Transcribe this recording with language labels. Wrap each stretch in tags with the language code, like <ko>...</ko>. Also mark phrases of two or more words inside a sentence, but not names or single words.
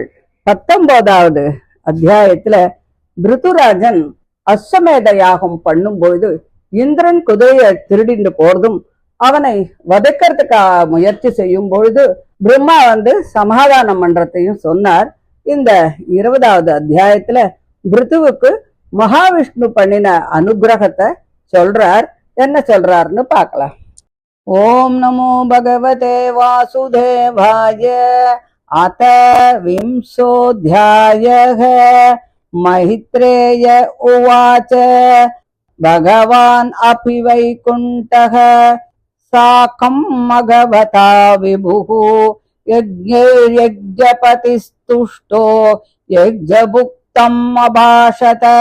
<ta>19வது அத்தியாயத்துல பிருத்துராஜன் அஸ்வமேத யாகம் பண்ணும்பொழுது இந்திரன் குதிரையை திருடிண்டு போறதும் அவனை வதைக்கிறதுக்காக முயற்சி செய்யும் பொழுது பிரம்மா சமாதானம் பண்றதையும் சொன்னார். இந்த 20வது அத்தியாயத்துல பிருத்துவுக்கு மகாவிஷ்ணு பண்ணின அனுகிரகத்தை சொல்றார். என்ன சொல்றாருன்னு பார்க்கலாம்.</ta> <sa>ओम नमो भगवते वासुदेवाय। अथ विंशोऽध्यायः। मैत्रेय उवाच भगवान् अपि वैकुण्ठः साकं भगवता विभुः यज्ञैर्यज्ञपतिस्तुष्टो यज्ञभुक्तम् अभाषत।</sa>